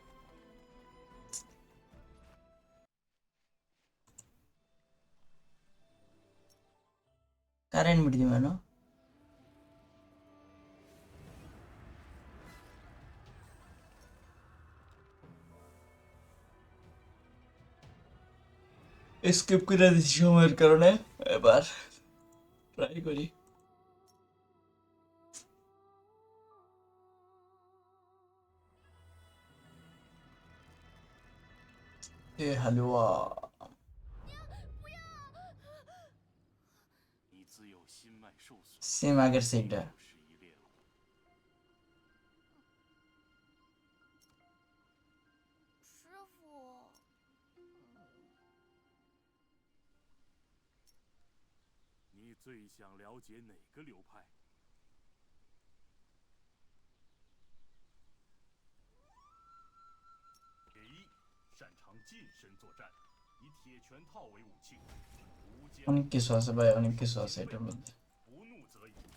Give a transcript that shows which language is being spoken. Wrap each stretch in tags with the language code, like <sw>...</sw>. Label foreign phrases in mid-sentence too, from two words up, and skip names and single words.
<bn>কারেন্ট বিট দিবে না স্কিপ করে দিচ্ছি সময়ের কারণে। এবার ট্রাই করি। এ হালুয়া</bn> <zh>你自幼心脉受损，</zh> <bn>সেম আগের সেইটা।</bn> <zh>又是一猎物。师傅，你最想了解哪个流派？铁一擅长近身作战，以铁拳套为武器，无坚</zh> <bn>অনেক কিছু আছে ভাই, অনেক কিছু আছে এটার মধ্যে।</bn> <zh>不怒则已。</zh>